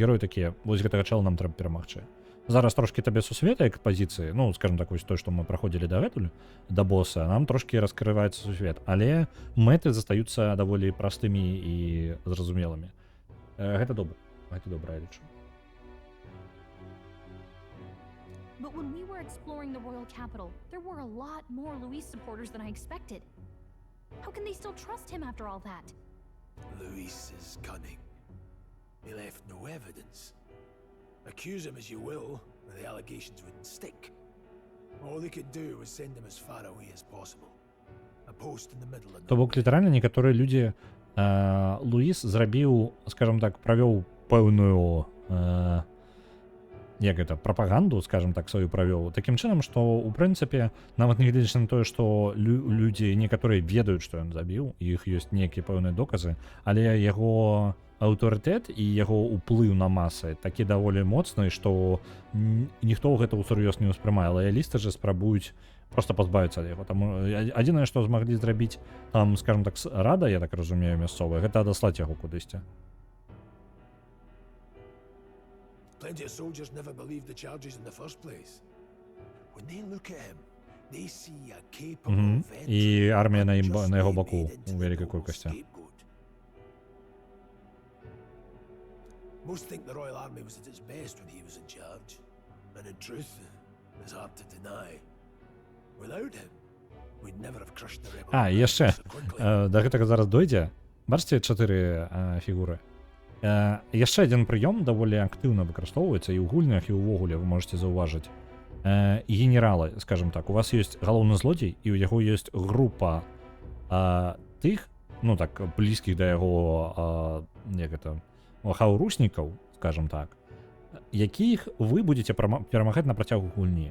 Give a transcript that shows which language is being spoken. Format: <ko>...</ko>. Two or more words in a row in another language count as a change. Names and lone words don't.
<be>Галоўны герой такія, вось гэтага чала нам трэба перамагчы. зараз трошки табе сусвета як пазіцыі, ну скажем так, вось той, што мы праходзілі дагэтуль да боса, нам трошки раскрываецца сусвет, але мэты застаюцца даволі простымі і зразумелымі. Гэта добра, я лічу.</be> <en>But when we were exploring the royal capital, there were a lot more Luis supporters than I expected. How can they still trust him after all that? Luis is cunning. He left no evidence. Accuse him as you will, the allegations wouldn't stick. All they could do was send him as far away as possible. A post in the middle of</en> <be>То бок літаральна некаторыя людзі Луіс зрабіў, скажем так, правёў пэўную як гэта, прапаганду, скажем так, сваю правёў, такім чынам, што ў прынцыпе, нават нягледзячы на тое, што людзі некаторыя ведаюць, што ён забіў, і іх ёсць нейкія пэўныя доказы, але яго аўтарытэт і яго ўплыў на масы такі даволі моцны, што ніхто гэта ўсур'ёз не ўспрымае, лаялісты жа спрабуюць просто пазбавіцца ад яго. Таму адзінае, што змаглі зрабіць там, скажем так, рада, я так разумею, мясцовая, гэта адаслаць яго кудысьці.</be> <en>Plenty of soldiers never believed the charges in the first place. When they look at him, they see a capable</en> <be>І армія на яго баку у вялікай колькасці.</be> <en>Most think the Royal Army was at its best when he was in charge. And in truth, it's hard to deny. Without him, we'd never have crushed the rebel.</en> <be>І яшчэ, да гэтага зараз дойдзе. Бачыце 4 фігуры? Яшчэ адзін прыём даволі актыўна выкарыстоўваецца і ў гульнях, і ўвогуле вы можете заўважыць. Генералы, скажем так, у вас ёсць галоўны злодзей, і ў яго ёсць група тых, ну так, блізкіх да яго, як гэта, хаўруснікаў, скажем так, якіх вы будете перамагаць на працягу гульні.</be>